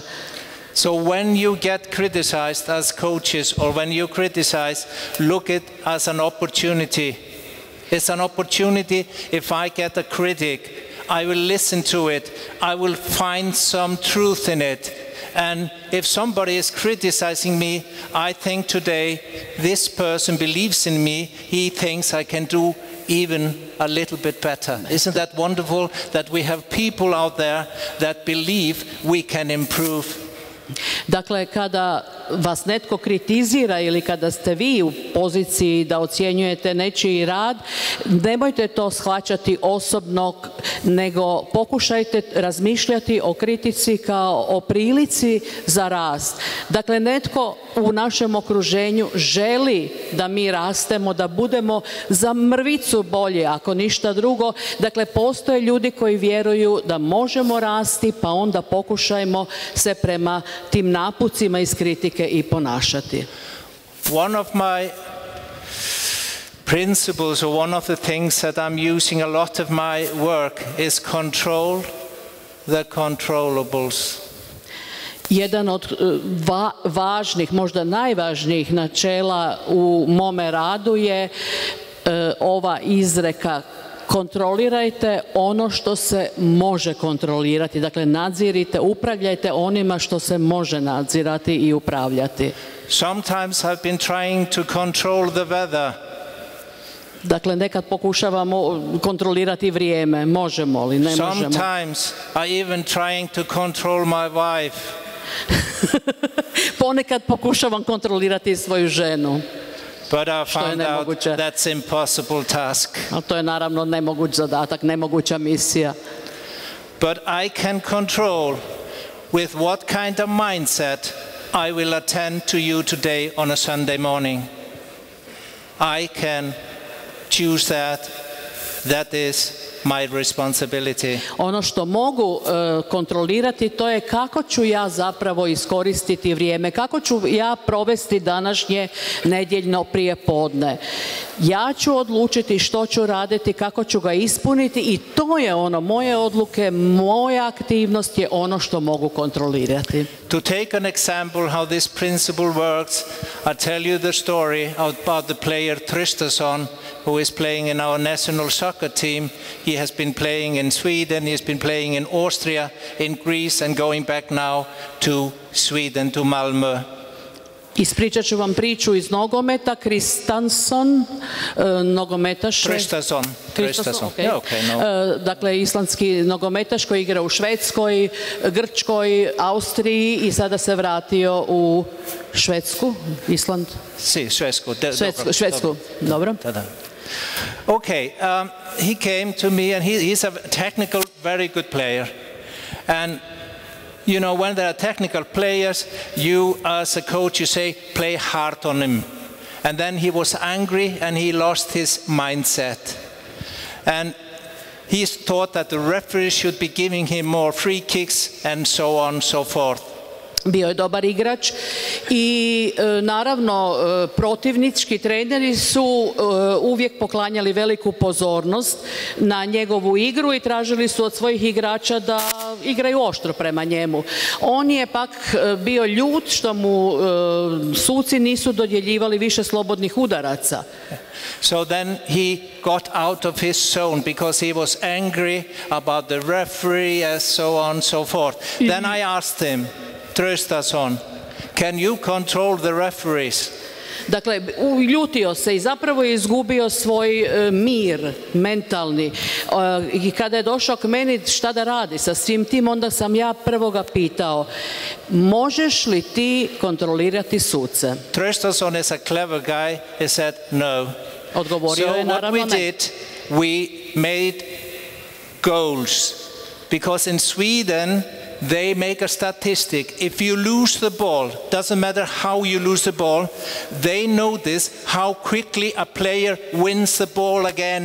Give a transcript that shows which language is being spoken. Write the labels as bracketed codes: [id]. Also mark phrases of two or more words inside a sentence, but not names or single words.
[en] So when you get criticized as coaches or when you criticize, look at it as an opportunity. It's an opportunity. If I get a critic, I will listen to it. I will find some truth in it. And if somebody is criticizing me, I think today this person believes in me. He thinks I can do even a little bit better. Isn't that wonderful that we have people out there that believe we can improve? [hr] Dakle, kada vas netko kritizira ili kada ste vi u poziciji da ocjenjujete nečiji rad, nemojte to shvaćati osobno, nego pokušajte razmišljati o kritici kao o prilici za rast. Dakle, netko u našem okruženju želi da mi rastemo, da budemo za mrvicu bolje, ako ništa drugo. Dakle, postoje ljudi koji vjeruju da možemo rasti, pa onda pokušajmo se prema tim napucima iz kritike i ponašati. [en] One of my principles or one of the things that I'm using a lot of my work is control the controllables. [hr] Jedan od važnih, možda najvažnijih načela u mome radu je ova izreka: kontrolirajte ono što se može kontrolirati. Dakle, nadzirite, upravljajte onima što se može nadzirati i upravljati. [en] Sometimes I've been trying to control the weather. [hr] Dakle, nekad pokušavamo kontrolirati vrijeme. Možemo li? Ne možemo. [en] Sometimes I even trying to control my wife. [hr] Ponekad pokušavam kontrolirati svoju ženu. [en] But I found out that's impossible task. [hr] Ali to je naravno nemoguć zadatak, nemoguća misija. [en] But I can control with what kind of mindset I will attend to you today on a Sunday morning. I can choose that. That is my responsibility. [hr] Ono što mogu kontrolirati, to je kako ću ja zapravo iskoristiti vrijeme, kako ću ja provesti današnje nedjeljno prijepodne. Ja ću odlučiti što ću raditi, kako ću ga ispuniti i to je ono, moje odluke, moja aktivnost je ono što mogu kontrolirati. [en] To take an example how this principle works, I tell you the story about the player Tristason, who is playing in our national soccer team. He has been playing in Sweden, he has been playing in Austria, in Greece, and going back now to Sweden, to Malmö. [hr] Ispričat ću vam priču iz nogometa. Kristanson, nogometaš. Kristanson. Dakle, islandski nogometaš koji igra u Švedskoj, Grčkoj, Austriji i sada se vratio u Švedsku, Island. Švedsku, dobro. [en] Okay, he came to me and he's a technical, very good player. And you know, when there are technical players, you as a coach, you say, play hard on him. And then he was angry and he lost his mindset. And he thought that the referee should be giving him more free kicks and so on and so forth. [hr] Bio je dobar igrač i naravno protivnički treneri su uvijek poklanjali veliku pozornost na njegovu igru i tražili su od svojih igrača da igraju oštro prema njemu. On je pak bio ljut što mu suci nisu dodjeljivali više slobodnih udaraca. [en] So then he got out of his zone because he was angry about the referee and so on and so forth. Then I asked him, Traustason, can you control the referees? [hr] Dakle, uljutio se i zapravo je izgubio svoj mir mentalni. I kada je došao k meni šta da radi sa svim tim, onda sam ja prvo ga pitao, možeš li ti kontrolirati suce? [en] Traustason is a clever guy. He said no. [hr] Odgovorio je naravno ne. [en] So what we did, we made goals. Because in Sweden, they make a statistic. If you lose the ball, doesn't matter how you lose the ball, they notice how quickly a player wins the ball again.